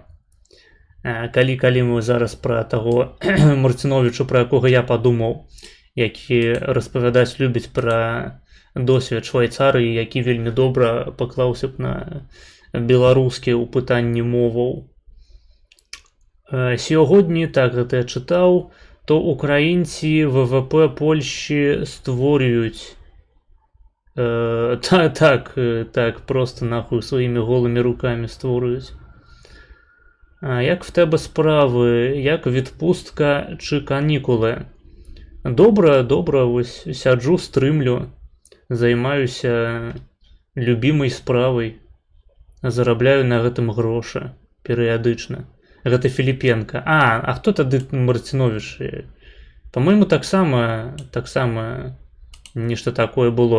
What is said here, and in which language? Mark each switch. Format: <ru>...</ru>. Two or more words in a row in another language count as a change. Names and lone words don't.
<be>Калі мы зараз пра таго Мартыновіча, пра якога я падумаў, які распавядаць любіць пра досвед Швайцарыі, які вельмі добра паклаўся б на беларускі ў пытанні моваў. Сёння, так гэта я чытаў, то украінці ВВП</be> <uk>Польші створюють.</uk> <be>Так, просто нахуй сваімі голымі рукамі створюють.</be> <uk>Як в тебе справи? Як відпустка чи канікули?</uk> <be>Добра, вось сяджу, стрымлю, займаюся любімай справай, зарабляю на гэтым грошы перыядычна. Гэта Філіпенка. А хто тады Мартыновіч? По-моему, таксама нешта такое было.</be>